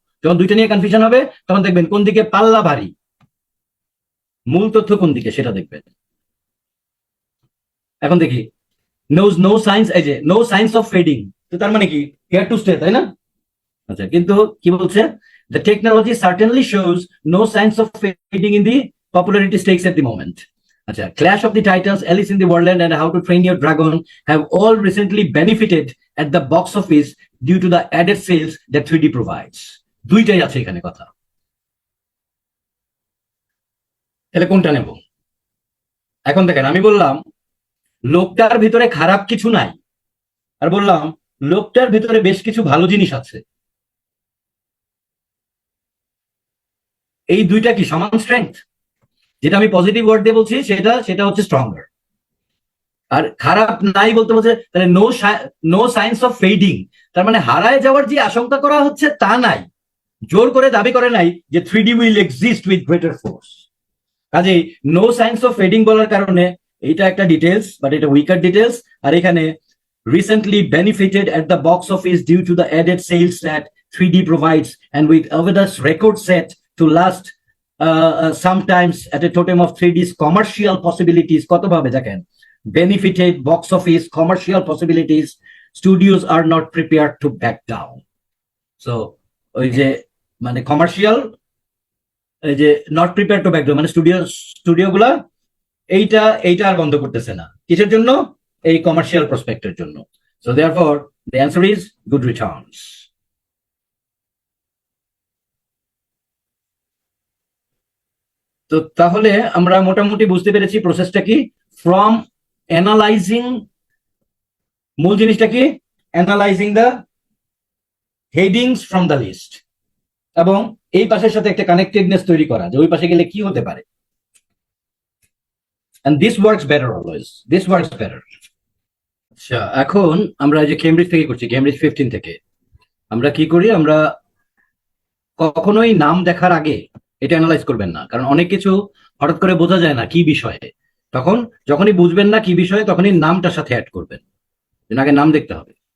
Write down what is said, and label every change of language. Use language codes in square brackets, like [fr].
[bn] যখন দুইটা নিয়ে কনফিউশন হবে তখন দেখবেন কোন দিকে পাল্লা ভারী, মূল তথ্য কোন দিকে সেটা দেখবেন। এখন দেখি নো সাইন্স, এই যে নো সাইন্স অফ ফেডিং, তো তার মানে কি? [en] here to stay, [bn] তাই না? আচ্ছা, কিন্তু কি বলছে? [en] The technology certainly shows no signs of fading in the popularity stakes at the moment. আচ্ছা, Clash of the Titans, Alice in the Wonderland and How to Train Your Dragon have all recently benefited at the box office due to the added sales that 3D provides. [bn] দুইটাই আছে এখানে কথা, তাহলে কোনটা নেব? এখন দেখেন, আমি বললাম লোকটার ভিতরে খারাপ কিছু নাই, আর বললাম লোকটার ভিতরে বেশ কিছু ভালো জিনিস আছে। এই দুইটা কি সমান স্ট্রেংথ? যেটা আমি পজিটিভ ওয়ার্ড দিয়ে বলছি সেটা হচ্ছে স্ট্রঙ্গার, আর খারাপ নাই বলতে বলছে তাহলে নো সাইন্স অফ ফেডিং, তার মানে হারায় যাওয়ার যে আশঙ্কা করা হচ্ছে তা নাই, জোর করে দাবি করে নাই যে [en] 3D will exist with greater force. [bn] কাজেই নো সাইন্স অফ ফেডিং বলার কারণে এইটা একটা ডিটেলস, বাট এটা উইকার ডিটেলস। আর এখানে [en] recently benefited at the box office due to the added sales that 3D provides, and with Avadar's record set to last sometimes at a totem of 3D's commercial possibilities. [bn] কত ভাবে দেখেন, [en] benefited, box office, commercial possibilities, studios are not prepare to back down. [bn] So ওই যে মানে commercial এই যে not prepare to back down মানে studio গুলা এইটা আর বন্ধ করতেছে না। কিসের জন্য? এই কমার্শিয়াল প্রসপেক্টের জন্য। [en] So therefore the answer is good returns. [bn] তো তাহলে আমরা মোটামুটি বুঝতে পেরেছি প্রসেসটা কি। ফ্রম অ্যানালাইজিং, মূল জিনিসটা কি? [en] analysing the headings from the list, [bn] এবং এই পাশের সাথে একটা কানেক্টেডনেস তৈরি করা, যে ওই পাশে গেলে কি হতে পারে। [en] and this works better always, this works better. [bn] আচ্ছা, এখন আমরা যে কেমব্রিজ থেকে করছি, কেমব্রিজ 15 থেকে আমরা কি করি, আমরা কখনোই নাম দেখার আগে এটা অ্যানালাইজ করবেন না, কারণ অনেক কিছু হঠাৎ করে বোঝা যায় না কি বিষয়ে। তখন যখনই বুঝবেন না কি বিষয়ে, তখনই নামটার সাথে অ্যাড করবেন। আগে নাম দেখতে হবে।